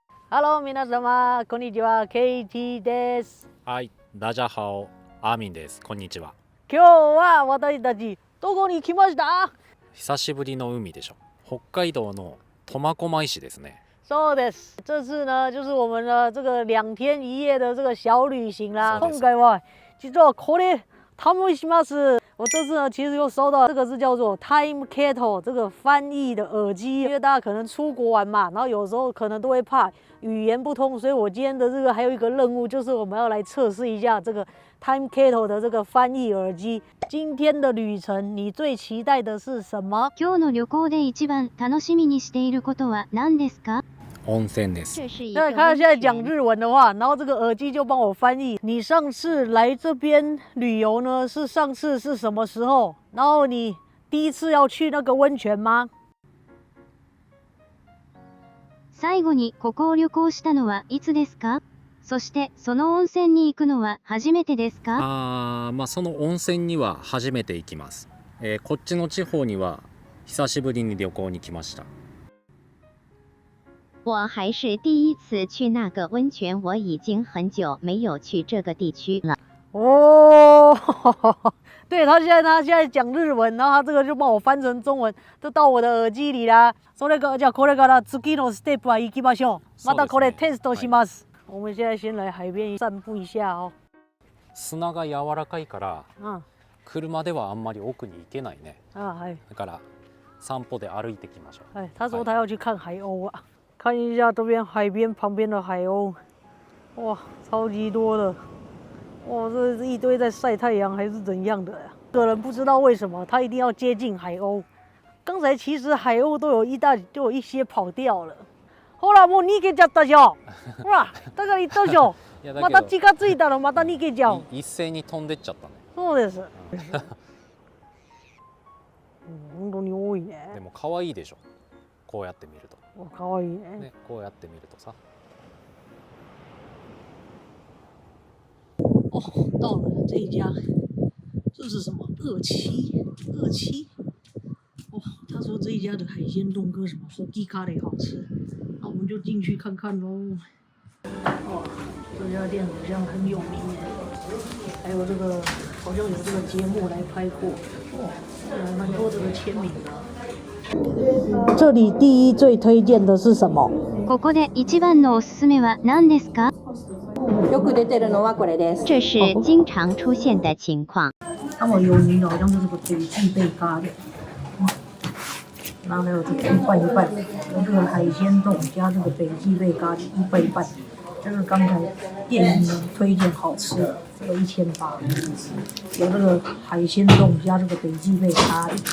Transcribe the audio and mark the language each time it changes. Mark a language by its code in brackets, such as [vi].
[ja] Hello，皆様、こんにちは、ケイティです。はい、 [zh] 大家好、 [ja] アーミンです。こんにちは。今日は私たちどこに来ました？久しぶりの海でしょ。北海道の苫小牧市ですね。そうです。 [zh] 这次呢，就是我们的这个2天1夜的这个小旅行啦。 [ja] 今回は実はこれ試します。 [zh] 我这次呢，其实又收到这个是叫做 Time Kettle 这个翻译的耳机，因为大家可能出国玩嘛，然后有时候可能都会怕语言不通，所以我今天的这个还有一个任务，就是我们要来测试一下这个 Time Kettle 的这个翻译耳机。今天的旅程，你最期待的是什么？ [ja] 今日の旅行で一番楽しみにしていることは何ですか？温泉です。 [zh] 那他现在讲日文的话，然后这个耳机就帮我翻译。你上次来这边旅游呢，上次是什么时候？然后你第一次要去那个温泉吗？ [ja] 最後にここを旅行したのはいつですか？そしてその温泉に行くのは初めてですか？その温泉には初めて行きます。こっちの地方には久しぶりに旅行に来ました。 [zh] 我还是第一次去那个温泉，我已经很久没有去这个地区了。哦，对，他现在讲日文，然后他这个就帮我翻成中文，都到我的耳机里啦。 [ja] それからじゃあこれから次のステップは行きましょう。またこれテストします。 [zh] 我们现在先来海边散步一下哦。 [ja] 砂が柔らかいから、車ではあんまり奥に行けないね。はい。だから散歩で歩いてきましょう。 [zh] 他说他要去看海鸥啊。看一下这边海边旁边的海鸥，哇，超级多的，哇，这是一堆在晒太阳还是怎样的呀？个人不知道为什么他一定要接近海鸥。刚才其实海鸥都有一些跑掉了。 [ja] ほら、もう逃げちゃったじゃん。ほら、だから言ったでしょ。また近づいたらまた逃げちゃう。一斉に飛んでっちゃったね。そうです。本当に多いね。でも可愛いでしょ。こうやって見ると。かわいいね。こうやって見るとさ。 [zh] 哦，到了这一家，这是什么？二七。哦，他说这一家的海鲜冻跟什么说鸡咖喱好吃，那我们就进去看看喽。哦，这家店好像很有名耶，还有这个好像有这个节目来拍过，哦，蛮多这个签名的。这里第一最推荐的是什么？ [ja] ここで一番のおすすめは何ですか？よく出てるのはこれです。 [zh] 这是经常出现的情况。他们有名的好像是这个北极贝咖喱，然后还有这个一半一半，有这个海鲜冻加这个北极贝咖喱一半一半。这是刚才店员推荐好吃的，这个1800，有这个海鲜冻加这个北极贝咖喱。